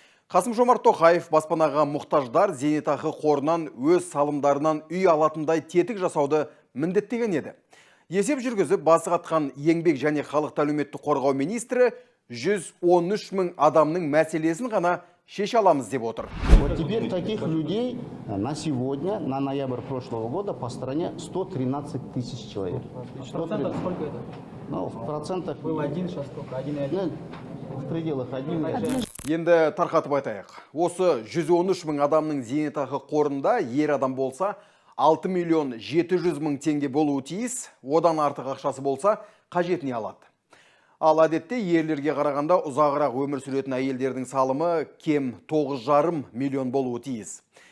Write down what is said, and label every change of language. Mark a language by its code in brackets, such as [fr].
[kk] Қасым-Жомарт Тоқаев баспанаға мұқтаждар зейнетақы қорынан өз салымдарынан үй алатындай тетік жасауды міндеттеген еді. Есеп жүргізіп басы қатқан еңбек және халықты әлеуметтік қорғау министрі 113 мың адамның мәселесін ғана шеше аламыз деп отыр. [ru] Вот теперь таких людей на сегодня, на ноябрь прошлого года по стране 113 тысяч человек. В процентах сколько это? Ну, в процентах... Был один, сейчас сколько? 1,1? В пределах 1,1. [kk] Енді тарқатып айтайық. Осы 113 мың адамның зейнетақы қорында ер адам болса 6 миллион 700 мың теңге болуы тиіс, одан артық ақшасы болса қажетіне алады. Ал әдетте ерлерге қарағанда ұзағырақ өмір сүретін әйелдердің салымы кем 9,5 миллион болуы тиіс.